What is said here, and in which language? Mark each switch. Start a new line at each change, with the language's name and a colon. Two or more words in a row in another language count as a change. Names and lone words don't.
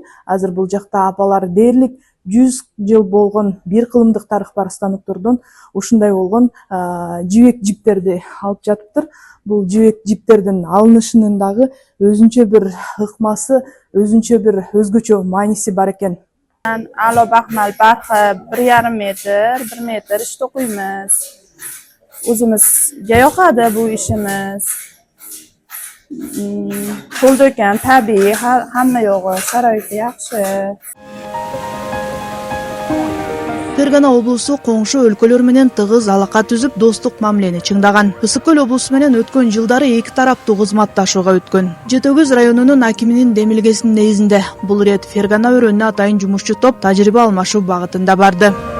Kyrgyz: Азыр бул жакта апалар дээрлик 100 жыл болгон бир кылымдык тарых бар станоктордон ушундай болгон жибек жиптерди алып жатыптыр. Бул жибек жиптердин алынышынын дагы өзүнчө бир ыкмасы, өзүнчө бир өзгөчө мааниси бар экен.
Uzbek: Alo Baxmal barxi 1,5 metr, 1 metr ish to'qiymiz. O'zimiz yoqadi bu ishimiz. Qo'lda ekan, tabiiy, hamma yog'i sharoiti yaxshi.
Kyrgyz: Фергана облусу коңшу өлкөлөр менен тыгыз алака түзүп, достук мамилени чыңдаган. Ысык көл облусу менен өткөн жылдары эки тараптуу кызматташууга өткөн. Жетөгөз районунун акиминин демилгесинин негизинде бул ирет Фергана өрөөнүнө атайын жумушчу топ тажрыйба алмашуу багытында барды.